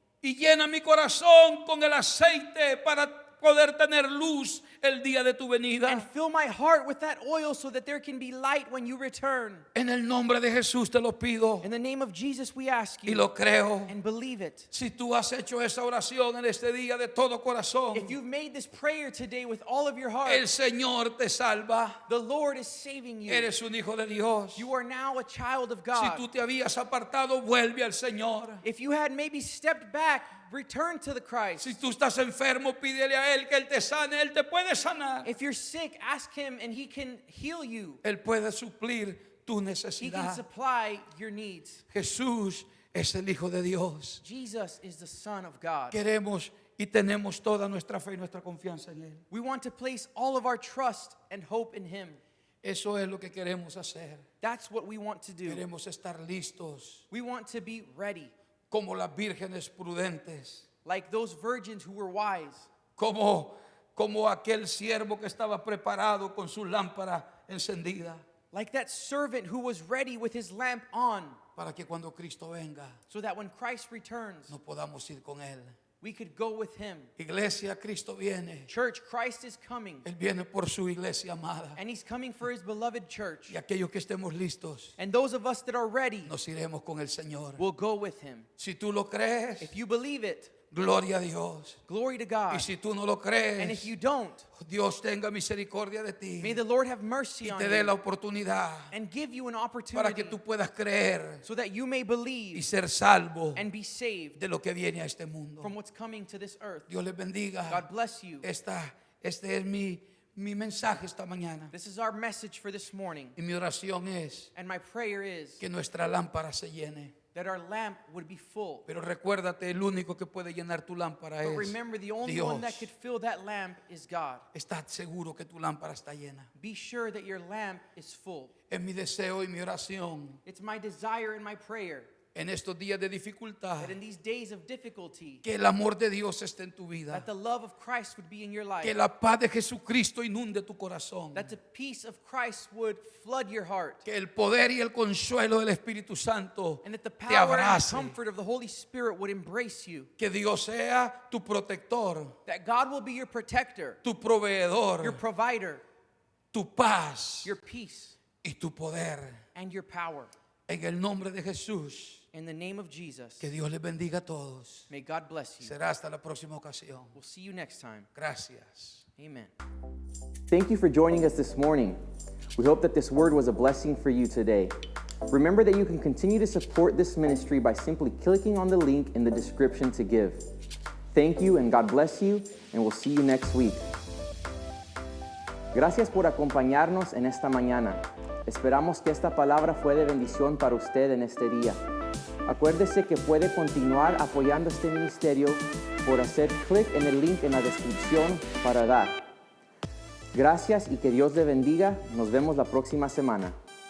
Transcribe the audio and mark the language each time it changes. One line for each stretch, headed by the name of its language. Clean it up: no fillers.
Spanish: y llena mi corazón con el aceite poder tener luz el día de tu venida.
English: And fill my heart with that oil so that there can be light when you return.
Spanish: En el nombre de Jesús te lo pido
English: In the name of Jesus, we ask
Spanish: y
English: you
Spanish: lo creo.
English: and believe it.
Spanish: Si tú has hecho esa oración en este día de todo corazón,
English: If you've made this prayer today with all of your heart,
Spanish: el Señor te salva.
English: the Lord is saving you.
Spanish: Eres un hijo de Dios.
English: You are now a child of
Spanish: Si
English: God.
Spanish: tú te habías apartado, vuelve al Señor.
English: If you had maybe stepped back, return to the Christ.
Spanish: Si tú estás enfermo, pídele a Él que Él te sane. Él te puede sanar.
English: If you're sick, ask Him and He can heal you.
Spanish: Él puede suplir tu
English: He can
Spanish: necesidad.
English: supply your needs.
Spanish: Jesús es el Hijo de Dios.
English: Jesus is the Son of God.
Spanish: Queremos y tenemos toda nuestra fe y nuestra confianza en Él.
English: We want to place all of our trust and hope in Him.
Spanish: Eso es lo que queremos hacer.
English: That's what we want to do.
Spanish: Queremos estar listos
English: We want to be ready,
Spanish: como las vírgenes prudentes,
English: like those virgins who were wise,
Spanish: como aquel siervo que estaba preparado con su lámpara encendida
English: like that servant who was ready with his lamp on,
Spanish: para que cuando Cristo venga
English: so that when Christ returns,
Spanish: no podamos ir con Él.
English: we could go with Him.
Spanish: Iglesia, Cristo viene.
English: Church, Christ is coming,
Spanish: Él viene por su iglesia amada.
English: and He's coming for His beloved church.
Spanish: Y aquellos que estemos listos,
English: And those of us that are ready
Spanish: nos iremos con el Señor.
English: will go with Him.
Spanish: Si tú lo crees,
English: If you believe it,
Spanish: gloria a Dios.
English: glory to
Spanish: Y
English: God.
Spanish: si tú no lo
English: And if
Spanish: crees,
English: you don't,
Spanish: Dios tenga misericordia de
English: may the Lord have mercy
Spanish: y
English: on
Spanish: te dé la
English: you
Spanish: oportunidad
English: and give you an
Spanish: para
English: opportunity
Spanish: que tú puedas creer
English: so that you may
Spanish: y
English: believe
Spanish: ser salvo
English: and be saved
Spanish: de lo que viene a este mundo.
English: from what's coming to this earth.
Spanish: Dios les bendiga.
English: God bless you.
Spanish: Este es mi mensaje esta mañana.
English: This is our message for this morning.
Spanish: Y mi oración es
English: And my prayer is
Spanish: que nuestra lámpara se llene.
English: that our lamp would be full.
Spanish: Pero recuérdate, el único que puede llenar tu lámpara
English: But
Spanish: es
English: remember, the only
Spanish: Dios.
English: one that could fill that lamp is God.
Spanish: Estás seguro que tu lámpara está llena.
English: Be sure that your lamp is full.
Spanish: Es mi deseo y mi oración
English: It's my desire and my prayer
Spanish: en estos días de dificultad
English: that in these days of difficulty,
Spanish: que el amor de Dios esté en tu vida.
English: that the love of Christ would be in your life,
Spanish: Que la paz de Jesucristo inunde tu corazón.
English: that the peace of Christ would flood your heart,
Spanish: Que el poder y el consuelo del Espíritu Santo
English: and that the
Spanish: te
English: power and
Spanish: abrace.
English: comfort of the Holy Spirit would embrace you,
Spanish: Que Dios sea tu protector,
English: that God will be your protector,
Spanish: tu proveedor,
English: your provider,
Spanish: tu paz
English: your peace,
Spanish: y tu poder.
English: and your power.
Spanish: En el nombre de Jesús,
English: In the name of Jesus,
Spanish: que Dios les bendiga a todos.
English: may God bless you.
Spanish: Será hasta la próxima ocasión.
English: We'll see you next time.
Spanish: Gracias.
English: Amen. Thank you for joining us this morning. We hope that this word was a blessing for you today. Remember that you can continue to support this ministry by simply clicking on the link in the description to give. Thank you and God bless you, and we'll see you next week.
Spanish: Gracias por acompañarnos en esta mañana. Esperamos que esta palabra fue de bendición para usted en este día. Acuérdese que puede continuar apoyando este ministerio por hacer clic en el link en la descripción para dar. Gracias y que Dios le bendiga. Nos vemos la próxima semana.